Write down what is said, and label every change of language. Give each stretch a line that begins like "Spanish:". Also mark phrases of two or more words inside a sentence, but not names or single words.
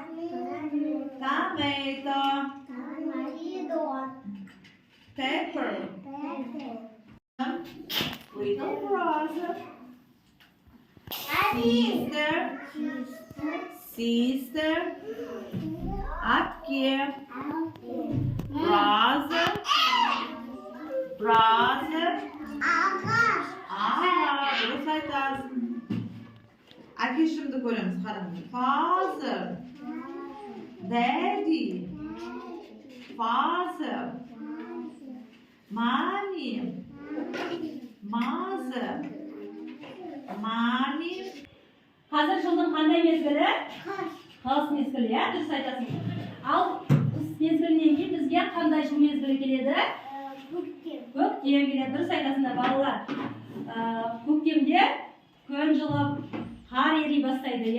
English: Tomato. Pepper. Little brother. Sister. Atke. Brother.
Kazakh: Dұрыс айтасың. Әкешімді көреміз, қараңыз.
English: Father. Daddy. Father. Mommy. Mother. Mommy.
Kazakh: Қазір жылдың қандай мезгілі? Қыс мезгілі, иә, дұрыс айтасың. Ал қыс мезгілінен кейін бізге қандай жыл мезгілі келеді? Көктем келеді, дұрыс айтасыңдар балалар. Көктемде күн жылып, қар ери бастайды, иә?